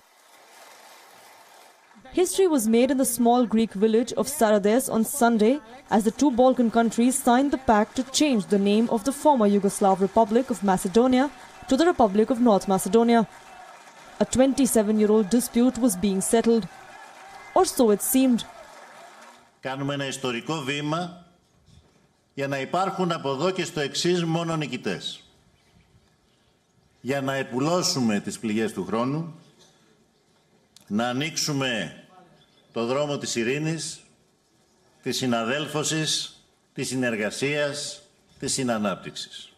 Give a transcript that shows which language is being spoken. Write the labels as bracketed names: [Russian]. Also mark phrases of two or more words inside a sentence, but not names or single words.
[English] History was made in the small Greek village of Sarades on Sunday as the two Balkan countries signed the pact to change the name of the former Yugoslav Republic of Macedonia to the Republic of North Macedonia. A 27-year-old dispute was being settled, or so it seemed. [Greek] Κάνουμε ένα ιστορικό βήμα για να υπάρχουν από εδώ και στο εξής μόνο νικητές. Για να επουλώσουμε τις πληγές του χρόνου, να ανοίξουμε το δρόμο της ειρήνης, της συναδέλφωσης, της συνεργασίας, της συνανάπτυξης.